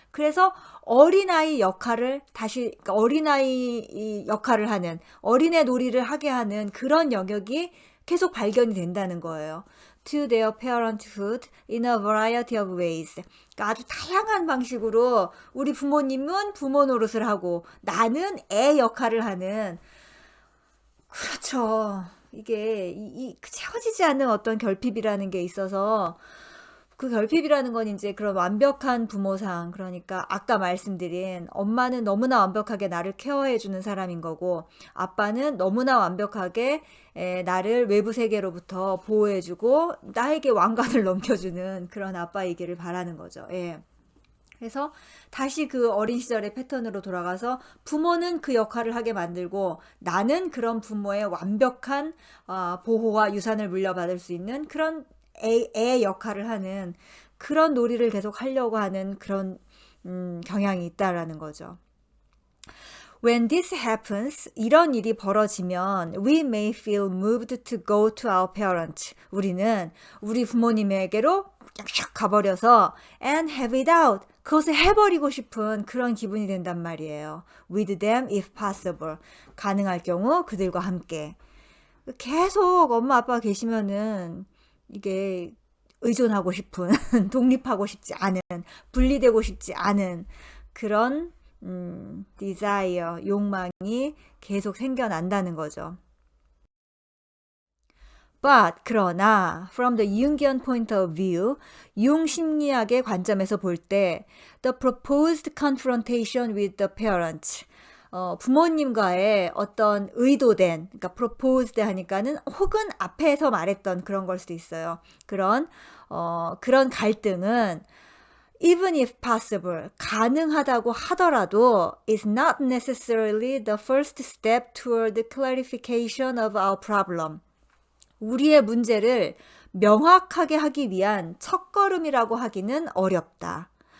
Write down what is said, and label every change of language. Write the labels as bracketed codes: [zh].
[ko] 그래서 어린아이 역할을 그러니까 어린아이 역할을 하는, 어린애 놀이를 하게 하는 그런 영역이 계속 발견이 된다는 거예요. [en] To their parenthood in a variety of ways. [ko] 그러니까 아주 다양한 방식으로 우리 부모님은 부모 노릇을 하고 나는 애 역할을 하는. 그렇죠. 이게 채워지지 않는 어떤 결핍이라는 게 있어서 그 결핍이라는 건 이제 그런 완벽한 부모상, 그러니까 아까 말씀드린 엄마는 너무나 완벽하게 나를 케어해주는 사람인 거고 아빠는 너무나 완벽하게 나를 외부 세계로부터 보호해주고 나에게 왕관을 넘겨주는 그런 아빠이기를 바라는 거죠. 예. 그래서 다시 그 어린 시절의 패턴으로 돌아가서 부모는 그 역할을 하게 만들고 나는 그런 부모의 완벽한 보호와 유산을 물려받을 수 있는 그런 애 역할을 하는 그런 놀이를 계속 하려고 하는 그런 경향이 있다라는 거죠. [en] When this happens, [ko] 이런 일이 벌어지면 [en] we may feel moved to go to our parents. [ko] 우리는 우리 부모님에게로 쫙 가버려서 [en] and have it out. [ko] 그것을 해버리고 싶은 그런 기분이 된단 말이에요. [en] With them if possible. [ko] 가능할 경우 그들과 함께. 계속 엄마 아빠가 계시면은 이게 의존하고 싶은, 독립하고 싶지 않은, 분리되고 싶지 않은 그런 desire, 욕망이 계속 생겨난다는 거죠. But 그러나 [en] from the Jungian point of view, [ko] 융 심리학의 관점에서 볼 때 [en] the proposed confrontation with the parents, [ko] 부모님과의 어떤 의도된, 그러니까 proposed 하니까는 혹은 앞에서 말했던 그런 걸 수도 있어요. 그런 갈등은 [en] even if possible, [ko] 가능하다고 하더라도 [en] is not necessarily the first step toward the clarification of our problem. [ko] 우리의 문제를 명확하게 하기 위한 첫걸음이라고 하기는 어렵다.